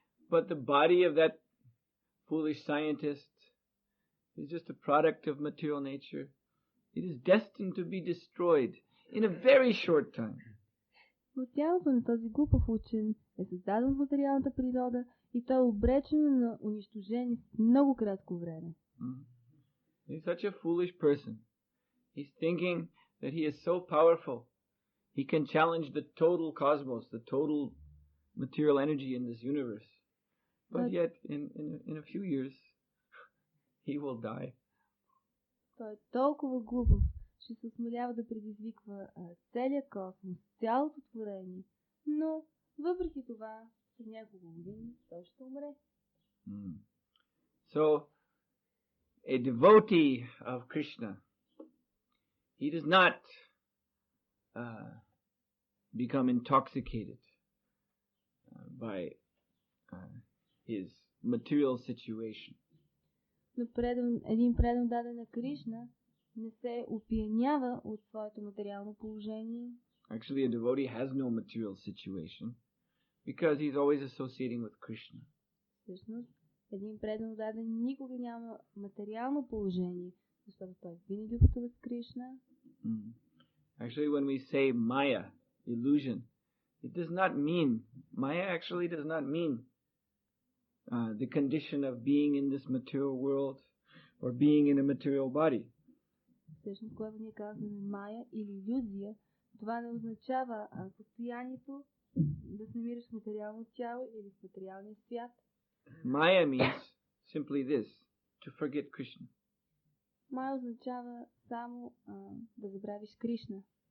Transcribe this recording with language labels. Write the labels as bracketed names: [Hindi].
[English] But the body of that foolish scientist is just a product of material nature. It is destined to be destroyed in a very short time. [Bulgarian] Но тялото на този глупав учен е създаден в материалната природа и то е обречено на унищожение в много кратко време. [English] He's such a foolish person. He's thinking that he is so powerful. He can challenge the total cosmos, the total material energy in this universe. But yet, in a few years, he will die. [Bulgarian] Той е толкова глупав, че се осмелява да предизвиква целият космос, цялото творение, но въпреки това, след няколко години той ще умре. [English] So, a devotee of Krishna, he does not become intoxicated by his material situation. [Bulgarian] Но един предан даден на Кришна не се опиянява от своето материално положение. [English] Actually, a devotee has no material situation because he's always associating with Krishna. [Bulgarian] Всъщност, един предан даден никога няма материално положение, защото той винаги пътува с Кришна. [English] Actually, when we say Maya, illusion, it does not mean, Maya actually does not mean the condition of being in this material world or being in a material body. [Bulgarian] Всъщност, когато ние казваме Мая или иллюзия, това не означава състоянието да се намираш в материално тяло или в материалния свят. [English] Maya means simply this, to forget Krishna. [Bulgarian] Мая означава само да забравиш Кришна.